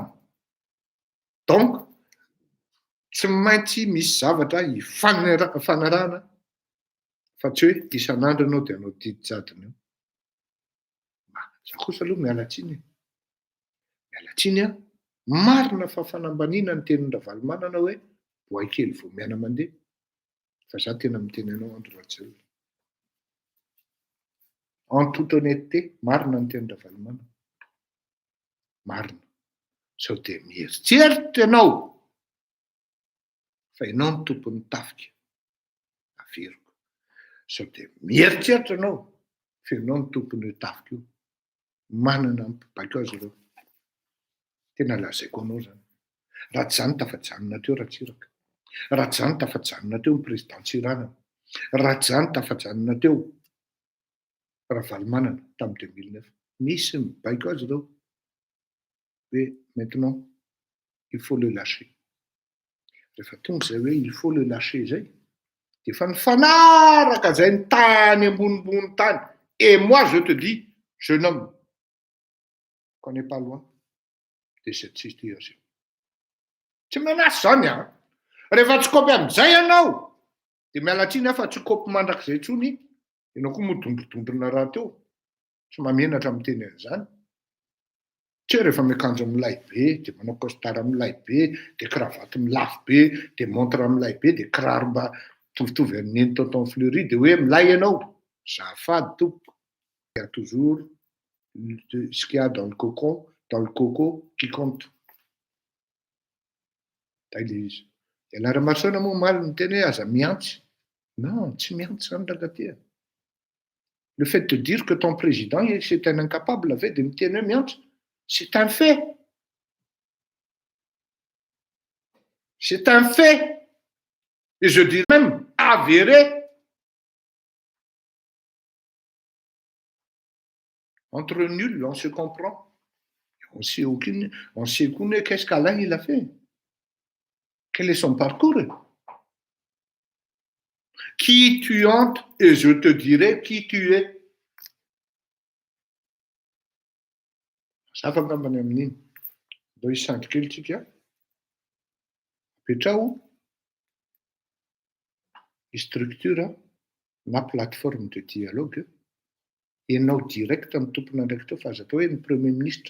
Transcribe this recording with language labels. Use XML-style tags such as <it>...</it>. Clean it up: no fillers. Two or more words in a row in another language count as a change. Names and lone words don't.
<mg>Donc tsy maintsy misy zavatra ifanarahana fa tsy hoe isan'andro ianao dia anao didy jadona eo. Za kosa aloha mialatsiny a marina fa fanambaniana ny tenin'ny Ravalomanana hoe voay kely vao miana mandeha, fa za tena miteny anao Andro Rajoelina</mg> <fr>en toute honnêteté,</fr> <mg>marina ny tenin'ny Ravalomanana, marina. Sao dia mieritseritra ianao fa ianao ny tompon'ny tafika averiko, sao dia mieritseritra ianao fa ianao ny tompon'io tafika io, manana mpibaiko azy ireo. Tena lazaiko anao zany. Raha tsy zany tafajanona teo Ratsiraka, raha tsy zany tafajanona teo ny président Tsiranana, raha tsy zany tafajanona teo Ravalomanana tamin'ny 2009. Misy mibaiko azy ireo hoe</mg> <fr>maintenant il faut le lâcher.</fr> <mg>Rehefa tonga izay hoe</mg> <fr>il faut le lâcher</fr> <mg>zay dia efa nifanaraka zay ny tany ambonimbony tany.</mg> <fr>Et moi je te dis, jeune homme, qu'on n'est pas loin de cette situation.</fr> <mg>Tsy menasy zany a. Rehefa tsy kopy amin'izay ianao dia mialatsiny afa tsy kopy mandrakizay intsony, ianao koa modondrodondrona raha teo. Tsy mamenatra miteny an'izany. Tsy hoe rehefa miakanjo milay be dia manao costard milay be dia cravatte milafo be dia montre milay be dia kiraro mba mitovitovy amin'ny Tonton Fleury dia hoe milay ianao. Zafady tompoko.</mg> <fr>Il y a toujours ce qu'il y a dans le coco qui compte.</fr> <mg>Tay le izy. Dia Laramasona moa maly miteny hoe aza miantsy. Non, tsy miantsy zany rangatia.</mg> <fr>Le fait de dire que ton président c'est un incapable avait de</fr> <mg>miteny hoe miantsy,</mg> <fr>c'est un fait. C'est un fait. Et je dirais même avéré. Entre nuls, on se comprend. On sait qu'est-ce qu'Alain il a fait. Quel est son parcours? Qui tu hantes et je te dirai qui tu es.</fr> <mg>Safa ngambany amin'iny. Mba hisandry kely tsika. Apetrao structure na</mg> <fr>plateforme de dialogue</fr> <mg>ianao direct amin'ny tompona ndraiky teo fa aza atao hoe ny</mg> <fr>premier ministre.</fr>